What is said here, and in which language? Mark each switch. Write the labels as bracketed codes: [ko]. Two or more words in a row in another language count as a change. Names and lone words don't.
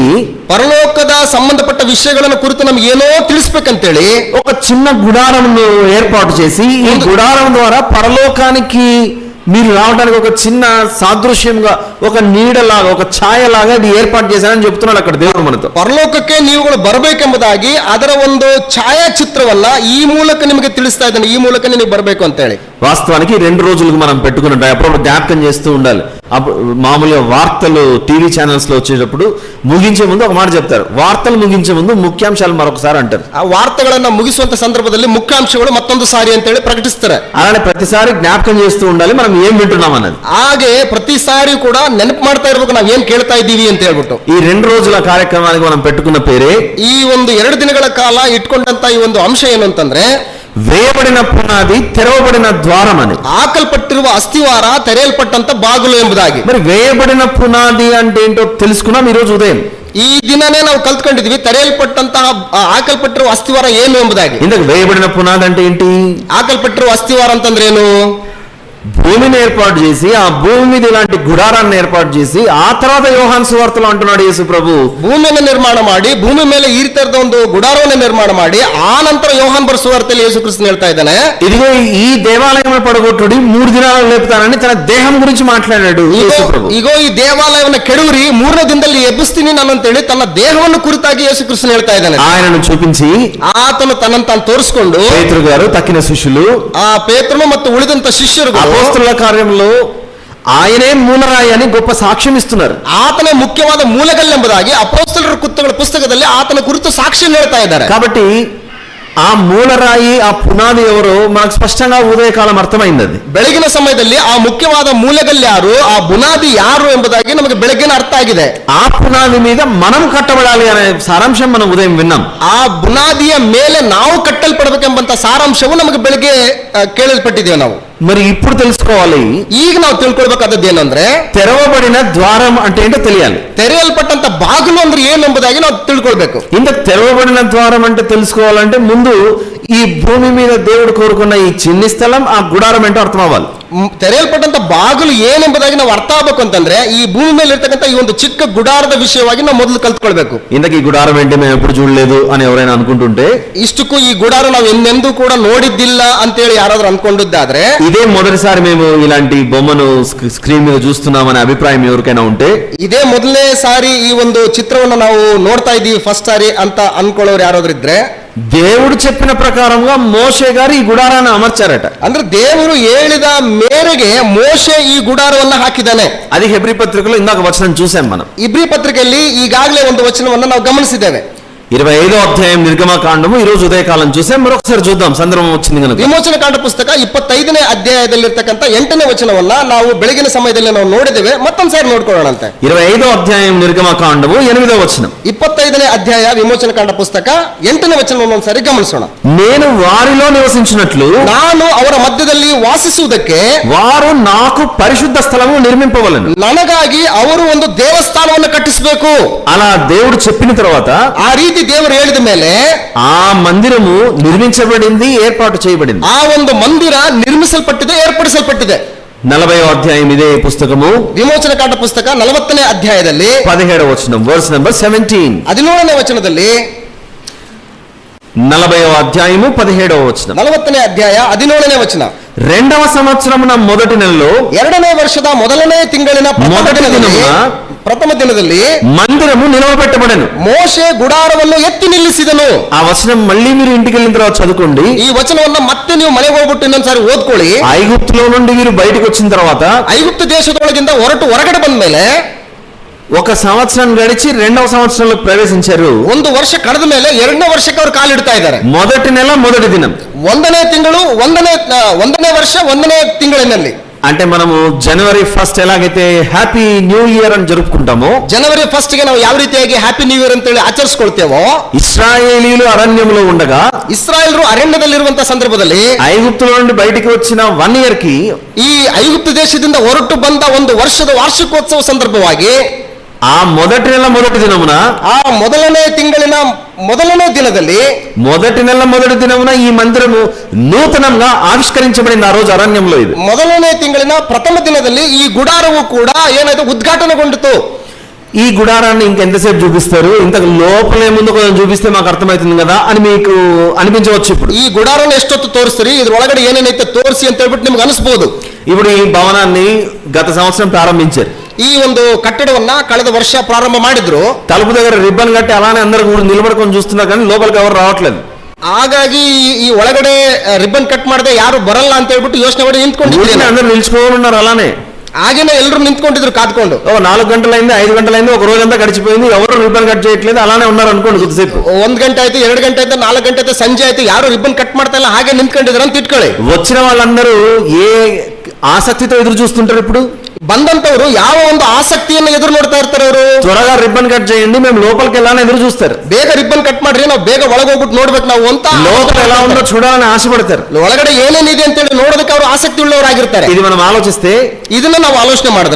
[kn] ಪರಲೋಕದ ಸಂಬಂಧಪಟ್ಟ ವಿಷಯಗಳನ್ನು ಕುರಿತು ನಮ್ಗೆ ಏನೋ ತಿಳಿಸ್ಬೇಕಂತೇಳಿ [te] ఒక చిన్న గుడారమును ఏర్పాటు చేసి ఈ గుడారం ద్వారా పరలోకానికి మీరు రావడానికి ఒక చిన్న సాదృశ్యంగా ఒక నీడలాగా ఒక ఛాయలాగా ఇది ఏర్పాటు చేశానని చెప్తున్నాడు అక్కడ దేవుడు మనతో. [kn] ಪರಲೋಕಕ್ಕೆ ನೀವುಗಳು ಬರಬೇಕೆಂಬುದಾಗಿ ಅದರ ಒಂದು ಛಾಯಾಚಿತ್ರವನ್ನ ಈ ಮೂಲಕ ನಿಮಗೆ ತಿಳಿಸ್ತಾ ಇದ್ದಾನೆ, ಈ ಮೂಲಕ ನೀವು ಬರಬೇಕು ಅಂತ ಹೇಳಿ. [te] వాస్తవానికి 2 రోజులకు మనం పెట్టుకున్నట్టు అప్పుడప్పుడు జ్ఞాపకం చేస్తూ ఉండాలి. మామూలుగా వార్తలు [en] TV channels [te] లో వచ్చేటప్పుడు ముగించే ముందు ఒక మాట చెప్తారు, వార్తలు ముగించే ముందు ముఖ్యాంశాలు మరొకసారి అంటారు. [kn] ఆ వార్తಗಳನ್ನ ಮುಗಿಸುವಂತ ಸಂದರ್ಭದಲ್ಲಿ ಮುಖ್ಯಾಂಶಗಳು ಮತ್ತೊಂದು ಸಾರಿ ಅಂತ ಹೇಳಿ ಪ್ರಕಟಿಸ್ತಾರೆ. [te] అలానే ప్రతిసారి జ్ఞాపకం చేస్తూ ఉండాలి మనం ఏం వింటున్నాం అన్నది. [kn] ಹಾಗೆ ಪ್ರತಿ ಸಾರಿ ಕೂಡ ನೆನಪು ಮಾಡ್ತಾ ಇರಬೇಕು ನಾವು ಏನ್ ಕೇಳ್ತಾ ಇದ್ದೀವಿ ಅಂತ ಹೇಳ್ಬಿಟ್ಟು. [te] ఈ 2 రోజుల కార్యక్రమానికి మనం పెట్టుకున్న పేరే, [kn] ಈ ಒಂದು 2 ದಿನಗಳ ಕಾಲ ಇಟ್ಕೊಂಡಂತ ಈ ಒಂದು ಅಂಶ ಏನು ಅಂತಂದ್ರೆ [te] వేయబడిన పునాది తెరవబడిన ద్వారం అని. [kn] ಹಾಕಲ್ಪಟ್ಟಿರುವ ಅಸ್ಥಿವಾರ ತೆರೆಯಲ್ಪಟ್ಟಂತ ಬಾಗಿಲು ಎಂಬುದಾಗಿ. [te] మరి వేయబడిన పునాది అంటే ఏంటో తెలుసుకున్నాం ఈ రోజు ఉదయం. [kn] ಈ ದಿನನೇ ನಾವು ಕಲ್ತ್ಕೊಂಡಿದ್ವಿ ಹಾಕಲ್ಪಟ್ಟಿರುವ ಅಸ್ಥಿವಾರ ಏನು ಎಂಬುದಾಗಿ. [te] ఇంతకు వేయబడిన పునాది అంటే ఏంటి? [kn] ಹಾಕಲ್ಪಟ್ಟಿರುವ ಅಸ್ಥಿವಾರ ಅಂತಂದ್ರೆ ಏನು? [te] భూమిని ఏర్పాటు చేసి ఆ భూమి మీద ఇలాంటి గుడారాన్ని ఏర్పాటు చేసి ఆ తర్వాత యోహాను సువార్తలో అంటున్నాడు యేసు ప్రభు, [kn] ಭೂಮಿಯನ್ನು ನಿರ್ಮಾಣ ಮಾಡಿ ಭೂಮಿ ಮೇಲೆ ಈ ರೀತಿಯಾದ ಒಂದು ಗುಡಾರವನ್ನು ನಿರ್ಮಾಣ ಮಾಡಿ ಆ ನಂತರ ಯೋಹಾನ್ ಬರೆದ ಸುವಾರ್ತೆಯಲ್ಲಿ ಯೇಸು ಕ್ರಿಸ್ತನು ಹೇಳ್ತಾ ಇದ್ದಾನೆ, [te] ఇదిగో ఈ దేవాలయం పడగొట్టుడి 3 దినాలు లేపుతానని తన దేహం గురించి మాట్లాడాడు యేసు ప్రభు. [kn] ಈಗೋ ಈ ದೇವಾಲಯವನ್ನು ಕೆಡವರಿ 3ನೇ ದಿನದಲ್ಲಿ ಎಬ್ಬಿಸ್ತೀನಿ ನಾನು ಅಂತೇಳಿ ತನ್ನ ದೇಹವನ್ನು ಕುರಿತಾಗಿ ಯೇಸು ಕ್ರಿಸ್ತನು ಹೇಳ್ತಾ ಇದ್ದಾನೆ. [te] ఆయనను చూపించి [kn] ಆತನು ತನ್ನನ್ನು ತಾನು ತೋರಿಸಿಕೊಂಡು [te] పేతురు గారు తక్కిన శిష్యులు [kn] ಆ ಪೇತ್ರನು ಮತ್ತು ಉಳಿದಂತ ಶಿಷ್ಯರು [te] అపోస్తలుల కార్యంలో ఆయనే మూలరాయి అని గొప్ప సాక్ష్యం ఇస్తున్నారు. [kn] ಆತನೇ ಮುಖ್ಯವಾದ ಮೂಲಗಲ್ಲೆಂಬುದಾಗಿ ಅಪೊಸ್ತಲರ ಕೃತ್ಯಗಳ ಪುಸ್ತಕದಲ್ಲಿ ಆತನ ಕುರಿತು ಸಾಕ್ಷಿ ಹೇಳ್ತಾ ಇದ್ದಾರೆ. [te] కాబట్టి ఆ మూలరాయి ఆ పునాది ఎవరో మనకు స్పష్టంగా ఉదయకాలం అర్థమైంది. అది [kn] ಬೆಳಗಿನ ಸಮಯದಲ್ಲಿ ಆ ಮುಖ್ಯವಾದ ಮೂಲಗಲ್ಲು ಯಾರು, ಆ ಬುನಾದಿ ಯಾರು ಎಂಬುದಾಗಿ ನಮಗೆ ಬೆಳಗಿನ ಅರ್ಥ ಆಗಿದೆ. [te] ఆ పునాది మీద మనం కట్టబడాలి అనే సారాంశం మనం ఉదయం విన్నాం. [kn] ಆ ಬುನಾದಿಯ ಮೇಲೆ ನಾವು ಕಟ್ಟಲ್ಪಡಬೇಕೆಂಬಂತ ಸಾರಾಂಶವು ನಮಗೆ ಬೆಳಗ್ಗೆ ಕೇಳಲ್ಪಟ್ಟಿದ್ದೇವೆ ನಾವು. [te] మరి ఇప్పుడు తెలుసుకోవాలి, [kn] ಈಗ ನಾವು ತಿಳ್ಕೊಳ್ಬೇಕಾದದ್ದು ಏನಂದ್ರೆ [te] తెరవబడిన ద్వారం అంటే ఏంటో తెలియాలి. [kn] ತೆರೆಯಲ್ಪಟ್ಟಂತ ಬಾಗಿಲು ಅಂದ್ರೆ ಏನು ಎಂಬುದಾಗಿ ನಾವು ತಿಳ್ಕೊಳ್ಬೇಕು. [te] ఇంత తెరవబడిన ద్వారం అంటే తెలుసుకోవాలంటే ముందు ఈ భూమి మీద దేవుడు కోరుకున్న ఈ చిన్ని స్థలం ఆ గుడారం ఏంటో అర్థం అవ్వాలి. [kn] ತೆರೆಯಲ್ಪಟ್ಟಂತ ಬಾಗಿಲು ಏನೆಂಬುದಾಗಿ ನಾವು ಅರ್ಥ ಆಗ್ಬೇಕು ಅಂತಂದ್ರೆ ಈ ಭೂಮಿ ಮೇಲೆ ಇರ್ತಕ್ಕಂಥ ಈ ಒಂದು ಚಿಕ್ಕ ಗುಡಾರದ ವಿಷಯವಾಗಿ ನಾವು ಮೊದಲು ಕಲ್ತ್ಕೊಳ್ಬೇಕು. [te] ఇంతకీ ఈ గుడారం ఏంటి మేము ఎప్పుడు చూడలేదు అని ఎవరైనా అనుకుంటుంటే, [kn] ಇಷ್ಟಕ್ಕೂ ಈ ಗುಡಾರ ನಾವು ಎಂದೆಂದೂ ಕೂಡ ನೋಡಿದ್ದಿಲ್ಲ ಅಂತೇಳಿ ಯಾರಾದ್ರೂ ಅನ್ಕೊಂಡಿದ್ದಾದ್ರೆ, [te] ఇదే మొదటిసారి మేము ఇలాంటి బొమ్మను స్క్రీన్ మీద చూస్తున్నామనే అభిప్రాయం ఎవరికైనా ఉంటే, [kn] ಇದೇ ಮೊದಲನೇ ಸಾರಿ ಈ ಒಂದು ಚಿತ್ರವನ್ನು ನಾವು ನೋಡ್ತಾ ಇದ್ದೀವಿ ಫಸ್ಟ್ ಸಾರಿ ಅಂತ ಅನ್ಕೊಳ್ಳೋರು ಯಾರಾದ್ರೂ ಇದ್ರೆ, [te] దేవుడు చెప్పిన ప్రకారంగా మోషే గారు ఈ గుడారాన్ని అమర్చారట. [kn] ಅಂದ್ರೆ ದೇವರು ಹೇಳಿದ ಮೇರೆಗೆ ಮೋಶೆ ಈ ಗುಡಾರವನ್ನ ಹಾಕಿದ್ದಾನೆ. [te] అది హెబ్రీ పత్రికలో ఇందాక వచనం చూసాం మనం. [kn] ಇಬ್ರಿ ಪತ್ರಿಕೆಯಲ್ಲಿ ಈಗಾಗಲೇ ಒಂದು ವಚನವನ್ನ ನಾವು ಗಮನಿಸಿದ್ದೇವೆ. [te] 25వ అధ్యాయం నిర్గమకాండము ఈ రోజు ఉదయకాలం చూసాం. మరొకసారి చూద్దాం సందర్భం వచ్చింది కనుక. [kn] ವಿಮೋಚನಕಾಂಡ ಪುಸ್ತಕ 25ನೇ ಅಧ್ಯಾಯದಲ್ಲಿರ್ತಕ್ಕಂಥ 8ನೇ ವಚನವನ್ನ ನಾವು ಬೆಳಗಿನ ಸಮಯದಲ್ಲಿ ನಾವು ನೋಡಿದ್ದೇವೆ. ಮತ್ತೊಂದ್ಸಾರಿ ನೋಡ್ಕೊಳ್ಳೋಣಂತೆ. [te] 25వ అధ్యాయం నిర్గమకాండము 8వ వచనం. [kn] 25ನೇ ಅಧ್ಯಾಯ ವಿಮೋಚನಕಾಂಡ ಪುಸ್ತಕ 8ನೇ ವಚನವನ್ನು ಒಂದ್ಸಾರಿ ಗಮನಿಸೋಣ. [te] నేను వారిలో నివసించినట్లు [kn] ನಾನು ಅವರ ಮಧ್ಯದಲ್ಲಿ ವಾಸಿಸುವುದಕ್ಕೆ [te] వారు నాకు పరిశుద్ధ స్థలము నిర్మింపవలెను. [kn] ನನಗಾಗಿ ಅವರು ಒಂದು ದೇವಸ್ಥಾನವನ್ನು ಕಟ್ಟಿಸಬೇಕು. [te] అలా దేవుడు చెప్పిన తర్వాత [kn] ಆ ರೀತಿ ದೇವರು ಹೇಳಿದ ಮೇಲೆ [te] ఆ మందిరము నిర్మించబడింది, ఏర్పాటు చేయబడింది. [kn] ಆ ಒಂದು ಮಂದಿರ ನಿರ್ಮಿಸಲ್ಪಟ್ಟಿದೆ, ಏರ್ಪಡಿಸಲ್ಪಟ್ಟಿದೆ. [te] 40వ అధ్యాయం ఇదే పుస్తకము [kn] ವಿಮೋಚನಕಾಂಡ ಪುಸ್ತಕ 40ನೇ ಅಧ್ಯಾಯದಲ್ಲಿ [te] 17వ వచనం, [en] verse number [te] 17. [kn] 17ನೇ ವಚನದಲ್ಲಿ [te] 40వ అధ్యాయము 17వ వచనం. [kn] 40ನೇ ಅಧ್ಯಾಯ 17ನೇ ವಚನ. [te] 2వ సంవత్సరమున మొదటి నెలలో [kn] 2ನೇ ವರ್ಷದ ಮೊದಲನೇ ತಿಂಗಳಿನ ಪ್ರಥಮ ದಿನದಲ್ಲಿ [te] మందిరము నిలవబెట్టబడెను. [kn] ಮೋಶೆ ಗುಡಾರವನ್ನು ಎತ್ತಿ ನಿಲ್ಲಿಸಿದನು. [te] ఆ వచనం మళ్ళీ మీరు ఇంటికి వెళ్ళిన తర్వాత చదువుకోండి. [kn] ಈ ವಚನವನ್ನ ಮತ್ತೆ ನೀವು ಮನೆಗೆ ಹೋಗ್ಬಿಟ್ಟು ಇನ್ನೊಂದ್ಸಾರಿ ಓದ್ಕೊಳ್ಳಿ. [te] ఐగుప్తులో నుండి వీరు బయటకు వచ్చిన తర్వాత [kn] ಐಗುಪ್ತ ದೇಶದೊಳಗಿಂದ ಹೊರಗಡೆ ಬಂದ ಮೇಲೆ [te] ఒక సంవత్సరం గడిచి రెండవ సంవత్సరంలో ప్రవేశించారు. [kn] ಒಂದು ವರ್ಷ ಕಳೆದ ಮೇಲೆ ಎರಡನೇ ವರ್ಷಕ್ಕೆ ಅವರು ಕಾಲಿಡ್ತಾ ಇದ್ದಾರೆ. [te] మొదటి నెల మొదటి దినం, [kn] ಒಂದನೇ ತಿಂಗಳು ಒಂದನೇ ವರ್ಷ ಒಂದನೇ ತಿಂಗಳಿನಲ್ಲಿ, [te] అంటే మనము జనవరి 1 ఎలాగైతే [en] happy new year [te] అని జరుపుకుంటామో, [kn] ಜನವರಿ 1 ಗೆ ನಾವು ಯಾವ ರೀತಿಯಾಗಿ [en] happy new year [kn] ಅಂತೇಳಿ ಆಚರಿಸ್ಕೊಳ್ತೇವೋ, [te] ఇశ్రాయేలీలు అరణ్యంలో ఉండగా, [kn] ಇಸ್ರಾಯೇಲರು ಅರಣ್ಯದಲ್ಲಿರುವಂತಹ ಸಂದರ್ಭದಲ್ಲಿ [te] ఐగుప్తులో నుండి బయటికి వచ్చిన 1 ఇయర్ కి, [kn] ಈ ಐಗುಪ್ತ ದೇಶದಿಂದ ಹೊರಟು ಬಂದ ಒಂದು ವರ್ಷದ ವಾರ್ಷಿಕೋತ್ಸವ ಸಂದರ್ಭವಾಗಿ [te] ఆ మొదటి నెల మొదటి దినమున, [kn] ಆ ಮೊದಲನೇ ತಿಂಗಳಿನ ಮೊದಲನೇ ದಿನದಲ್ಲಿ, [te] మొదటి నెల మొదటి దినమున ఈ మందిరము నూతనంగా ఆవిష్కరించబడింది. ఆ రోజు అరణ్యంలో ఇది [kn] ಮೊದಲನೇ ತಿಂಗಳಿನ ಪ್ರಥಮ ದಿನದಲ್ಲಿ ಈ ಗುಡಾರವು ಕೂಡ ಏನಾಯ್ತು, ಉದ್ಘಾಟನೆಗೊಂಡಿತು. [te] ఈ గుడారాన్ని ఇంకెంతసేపు చూపిస్తారు, ఇంతకు లోపలే ముందు కొంచెం చూపిస్తే మాకు అర్థమవుతుంది కదా అని మీకు అనిపించవచ్చు. ఇప్పుడు [kn] ಈ ಗುಡಾರನ ಎಷ್ಟೊತ್ತು ತೋರಿಸ್ತೀರಿ, ಇದ್ರೊಳಗಡೆ ಏನೇನೈತೆ ತೋರಿಸಿ ಅಂತ ಹೇಳ್ಬಿಟ್ಟು ನಿಮ್ಗೆ ಅನಿಸ್ಬೋದು. [te] ఇప్పుడు ఈ భవనాన్ని గత సంవత్సరం ప్రారంభించారు. [kn] ಈ ಒಂದು ಕಟ್ಟಡವನ್ನ ಕಳೆದ ವರ್ಷ ಪ್ರಾರಂಭ ಮಾಡಿದ್ರು. [te] తలుపు దగ్గర రిబ్బన్ కట్టి అలానే అందరూ కూడా నిలబడుకొని చూస్తున్నారు, కానీ లోపలికి ఎవరు రావట్లేదు. [kn] ಹಾಗಾಗಿ ಈ ಒಳಗಡೆ [en] ribbon cut [kn] ಮಾಡದೆ ಯಾರು ಬರಲ್ಲ ಅಂತ ಹೇಳ್ಬಿಟ್ಟು ಯೋಚನೆ ಮಾಡಿ ನಿಂತ್ಕೊಂಡಿದ್ರು. [te] అందరూ నిల్చుకొని ఉన్నారు అలానే. [kn] ಹಾಗೇನೆ ಎಲ್ಲರೂ ನಿಂತ್ಕೊಂಡಿದ್ರು ಕಾದ್ಕೊಂಡು. [te] 4 గంటలైంది, 5 గంటలైంది, ఒక రోజంతా గడిచిపోయింది, ఎవరు [en] ribbon cut [te] చేయట్లేదు, అలానే ఉన్నారు అనుకోండి. కొద్దిసేపు [kn] 1 ಗಂಟೆ ಆಯ್ತು, 2 ಗಂಟೆ ಆಯ್ತು, 4 ಗಂಟೆ ಆಯ್ತು, ಸಂಜೆ ಆಯ್ತು, ಯಾರು [en] ribbon cut [kn] ಮಾಡ್ತಾ ಇಲ್ಲ, ಹಾಗೆ ನಿಂತ್ಕೊಂಡಿದ್ರು ಅಂತ ಇಟ್ಕೊಳ್ಳಿ. [te] వచ్చిన వాళ్ళందరూ ఏ ఆసక్తితో ఎదురు చూస్తుంటారు? ఇప్పుడు [kn] ಬಂದಂತವರು ಯಾವ ಒಂದು ಆಸಕ್ತಿಯನ್ನು ಎದುರು ನೋಡ್ತಾ ಇರ್ತಾರೆ. ಅವರು [te] త్వరగా [en] ribbon cut [te] చేయండి, మేము లోపలికి వెళ్ళాలని ఎదురు చూస్తారు. [kn] ಬೇಗ [en] ribbon cut [kn] ಮಾಡ್ರಿ, ನಾವು ಬೇಗ ಒಳಗೋಗ್ಬಿಟ್ಟು ನೋಡ್ಬೇಕು ನಾವು ಅಂತ. [te] లోపల ఎలా ఉందో చూడాలని ఆశపడతారు. [kn] ಒಳಗಡೆ ಏನೇನಿದೆ ಅಂತ ಹೇಳಿ ನೋಡೋದಕ್ಕೆ ಅವರು ಆಸಕ್ತಿ ಉಳ್ಳವರಾಗಿರ್ತಾರೆ. [te] ఇది మనం ఆలోచిస్తే, [kn] ಇದನ್ನ ನಾವು ಆಲೋಚನೆ ಮಾಡಿದ್ರೆ,